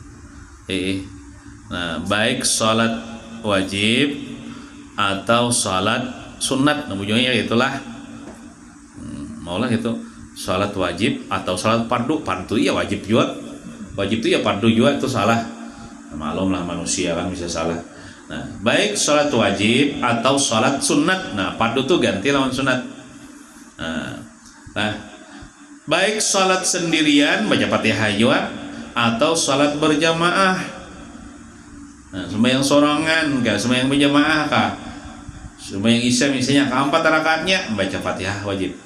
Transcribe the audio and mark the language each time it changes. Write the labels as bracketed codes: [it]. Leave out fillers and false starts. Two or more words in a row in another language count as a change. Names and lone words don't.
[id] Nah, baik salat wajib atau salat sunat, nah ujungnya itulah. Maulah itu salat wajib atau salat fardu. Fardu ya wajib juga, wajib itu ya fardu juga, itu salah. Nah, maklum lah manusia kan bisa salah. Nah, baik salat wajib atau salat sunat. Nah, fardu tuh ganti lawan sunat. Nah, baik salat sendirian baca Fatihah juga atau salat berjamaah. Nah, sembahyang sorangan enggak, sembahyang berjamaah kah? Sembahyang Isya misalnya keempat rakaatnya baca Fatihah wajib.